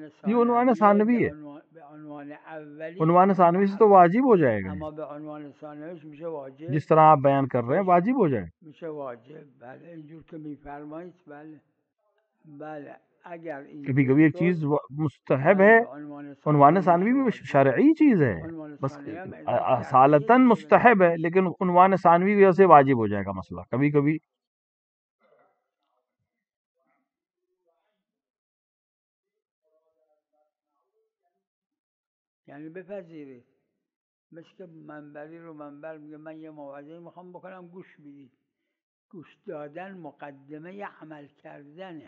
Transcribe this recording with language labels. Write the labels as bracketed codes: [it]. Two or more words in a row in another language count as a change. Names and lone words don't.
[ur] یہ عنوان ثانوی ہے، بعنوان اولی عنوان ثانوی سے تو واجب ہو جائے گا. [fa] اما بعنوان ثانوی میشه واجب، [ur] جس طرح آپ بیان کر رہے ہیں واجب ہو جائے. [fa] میشه واجب. بله اینجور که میفرمایید بله بله. اگر [ur] کبھی کبھی ایک چیز مستحب ہے، عنوان ثانوی بھی شرعی چیز ہے، بس اصالتاً مستحب ہے لیکن عنوان ثانوی کی وجہ سے واجب ہو جائے گا مسئلہ کبھی کبھی. [fa] یعنی بپذیرید مثل که منبری رو منبر میگه من یه موعظه میخوام بکنم گوش بدید. گوش دادن مقدمه عمل کردنه.